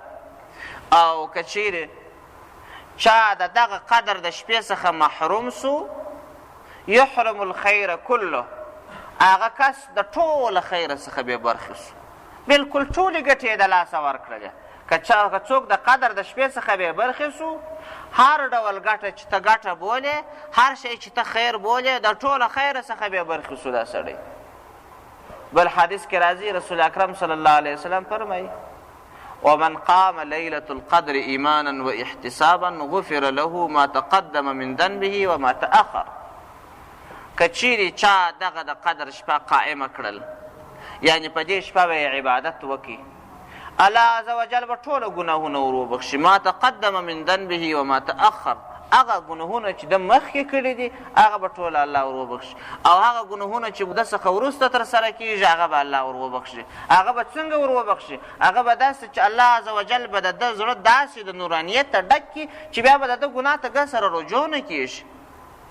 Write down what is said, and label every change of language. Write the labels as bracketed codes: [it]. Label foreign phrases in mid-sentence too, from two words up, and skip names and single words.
[ps] او که چیرې چا د دغه قدر د شپې څخه محروم سو [ar] یحرم الخیر کله، [ps] هغه کس د ټوله خیره څخه بې برخې سو، بلکل ټولې ګټې یې د لاسه ورکړلې. که څوک د قدر د شپې څخه بې برخې سو، هر ډول ګټه چې ته ګټه بولې، هر شی چې ته خیر بولې، د ټوله خیره څخه بې برخې سو دا سړی. بل حدیث کې راځي رسول اکرم [ar] صلی الله علیه وسلم [ps] فرمایي [ar] ومن قام لیلة القدر ایمانا و احتسابا غفر له ما تقدم من ذنبه وما تأخر. [ps] که چیرې چا دغه د قدر شپه قائمه کړل، یعنی په دې شپه به یې عبادت وکړي، [ar] الله عز وجل [ps] به ټوله ګناهونه ور وبخښي. [ar] ما تقدم من ذنبه وما تأخر، [ps] هغه ګناهونه چې د مخکې کړي دي هغه به ټوله الله ور وبخښي، او هغه ګناهونه چې د څخه وروسته ترسره کېږي هغه به الله ور وبخښي. هغه به څنګه ور وبخښي؟ هغه به داسې چې [ar] الله عز وجل [ps] به د ده زړه داسې د نورانیت ته ډک کړي چې بیا به د ده ګناه ته ګه سره رجوع نه کېږي.